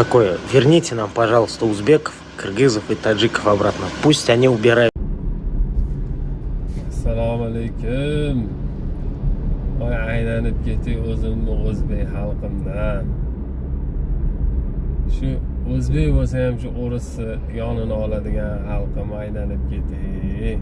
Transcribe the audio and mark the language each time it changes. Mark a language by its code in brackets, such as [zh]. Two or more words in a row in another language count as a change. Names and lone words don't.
[ru] такое? Верните нам, пожалуйста, узбеков, кыргызов и таджиков обратно. Пусть они убирают. [uz] Assalomu alaykum. Voy aylanib ketdik o'zimni o'zbek xalqimdan. Shu o'zbek bo'lsa ham shu o'risni yonini oladigan xalqim aylanib ketdik.